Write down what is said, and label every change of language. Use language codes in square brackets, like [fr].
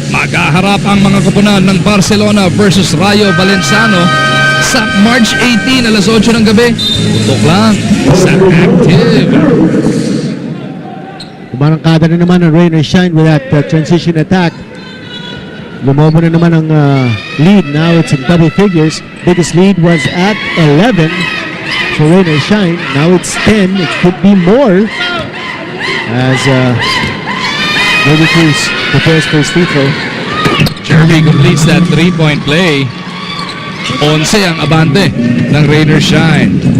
[tl] Maghaharap ang mga koponan ng Barcelona versus Rayo Valenciano sa March 18, alas 8 ng gabi. Tutok lang sa Active. Kumarangkada na naman ang Rain or Shine [en] with that transition attack. [tl] Lumobo na naman ang lead. [en] Now it's in double figures. Biggest lead was at 11 for Rain or Shine. Now it's 10. It could be more as Jervy Cruz prepares for his free throw. Jervy completes that 3-point play. [tl] 11 ang abante ng Rain or Shine.